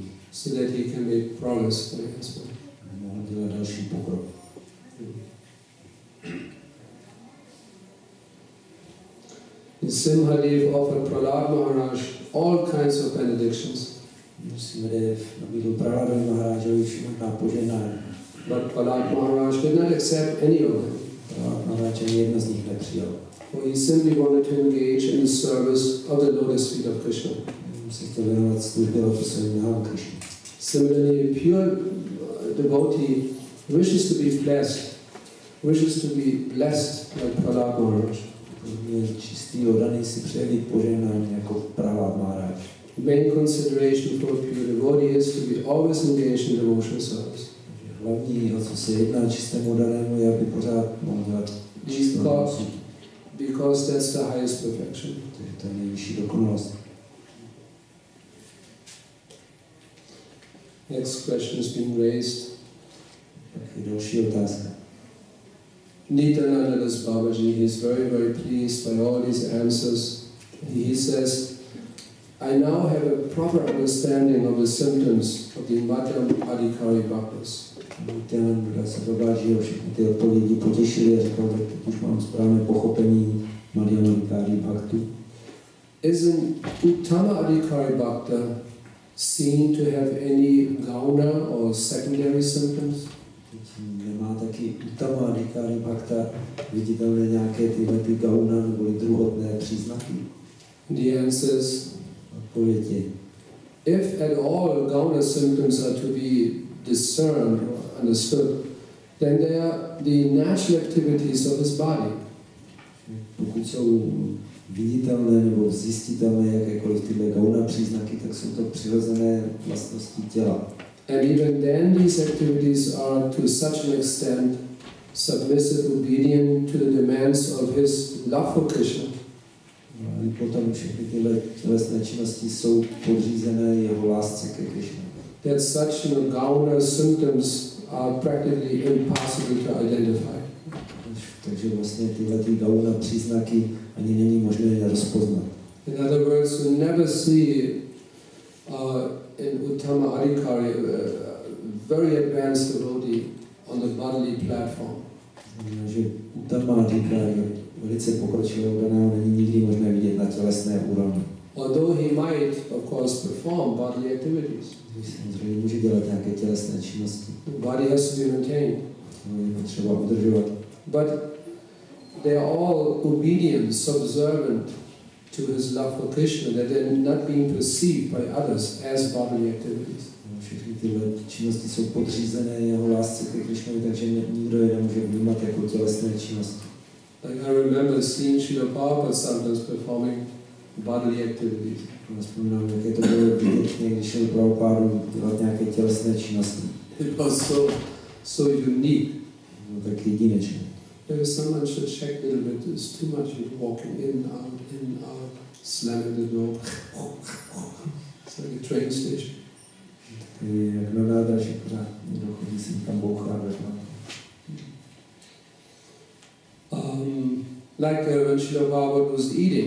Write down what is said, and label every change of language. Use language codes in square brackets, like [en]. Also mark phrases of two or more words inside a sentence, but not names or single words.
[en] So that he can make progress for his way. [cs] Mohl dělat další pokrok. [en] In Simhadev offered Prahlad Maharaj all kinds of benedictions. [cs] Simhadev nabídl Prahladovi Maharážovi všechna požehnání. [en] But Prahlad Maharaj did not accept any of them. [cs] Prahlad Maharaj ani jedno z nich nepřijal. [en] For he simply wanted to engage in the service of the lotus feet of Krishna. [cs] Se chtěl věnovat službě lotusovým nohám Krishna. [en] Similarly, a pure devotee wishes to be blessed, wishes to be blessed like Prahlad Maharaj. [cs] Čistý oddaný si přeje být požehnán jako Prahlad Maharaj. [en] The main consideration for a pure devotee is to be always engaged in devotional service. [cs] Hlavní, o co se jedná čistému oddanému, je, aby pořád mohl dělat čistou. [en] Because that's the highest perfection. [cs] To je nejvyšší dokonalost. [en] Next question has been raised. [cs] Tak je další otázka. [en] Nityananda Das Babaji, he is very, very pleased by all these answers. He says, I now have a proper understanding of the symptoms of the Madhyam Adhikari Bhaktas. [cs] Nityananda Das Babaji o všechny ty odpovědi potěšili a říkal, tak teď už mám správné pochopení Madhyam Adhikari Bhaktů. [en] Isn't Uttama Adhikari Bhakta seen to have any gauna or secondary symptoms? [cs] Nemá taky Uttama Adhikari Bhakta viditelné nějaké tyhle ty gauna nebo druhotné příznaky? [en] The answer is, [cs] odpověď je, [en] if at all gauna symptoms are to be discerned or understood, then they are the natural activities of his body. [cs] Pokud jsou viditelné nebo zjistitelné jakékoliv tyhle gauna příznaky, tak jsou to přirozené vlastnosti těla. [en] And even then these activities are to such an extent submissive, obedient to the demands of his love for Krishna. [cs] A potom všechny tyhle tělesné činnosti jsou podřízené jeho lásce ke Krishna. [en] That such gauna symptoms are practically impossible to identify. [cs] Takže vlastně tyhle ty gauna příznaky ani není možné je rozpoznat. [en] In other words, you never see in Uttama Adhikari very advanced devotee on the bodily platform. [cs] Že Uttama Adhikari velice pokročilého oddaného není nikdy možné vidět na tělesné úrovni. [en] Although he might, of course, perform bodily activities. [cs] Samozřejmě může dělat nějaké tělesné činnosti. [en] The body has to be maintained. [cs] Je potřeba udržovat. [en] But they are all obedient, subservient to his love for Krishna, that they're not being perceived by others as bodily activities. [cs] Všechny tyhle činnosti jsou podřízené jeho lásce ke Krishnovi, takže nikdo je nemůže vnímat jako tělesné činnosti. [en] Like I remember seeing Srila Prabhupada sometimes performing bodily activities. [cs] Vzpomínám, jaké to bylo vidět, když šel Prabhupádu dělat nějaké tělesné činnosti. [en] It was so unique. [cs] No, tak jedinečné. [en] Maybe someone should check a little bit. There's too much walking in, out, slamming the door. It's like a train station. [cs] Jak na nádraží pořád někdo chodí si tam bouchá. [en] Like when Srila Prabhupada was eating.